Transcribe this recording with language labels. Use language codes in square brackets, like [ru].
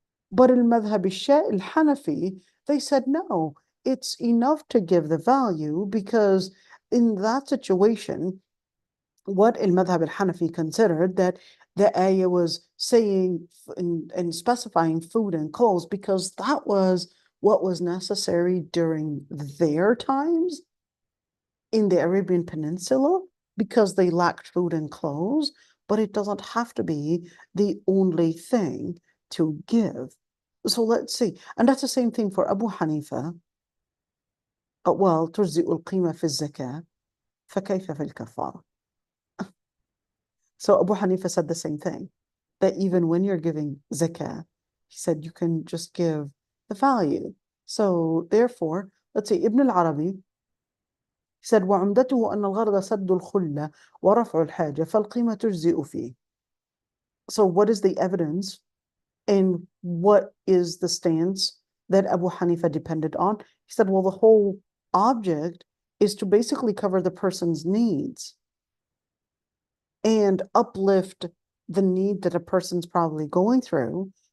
[en] But al-Madhhab al-Hanafi, they said no, it's enough to give the value, because in that situation, what al-Madhhab al-Hanafi considered that the ayah was saying and specifying food and clothes because that was what was necessary during their times in the Arabian Peninsula, because they lacked food and clothes, but it doesn't have to be the only thing to give. So let's see. And that's the same thing for Abu Hanifa. Well, [ar] تجزئ القيمة في الزكاة فكيف في الكفارة. [en] So Abu Hanifa said the same thing, that even when you're giving zakah, he said you can just give the value. So therefore, let's say Ibn al-Arabi said [ar] وعمدته أن الغرض سد الخلة ورفع الحاجة فالقيمة تجزئ فيه. [en] So what is the evidence and what is the stance that Abu Hanifa depended on? He said, well, the whole object is to basically cover the person's needs and uplift the need that a person's probably going through.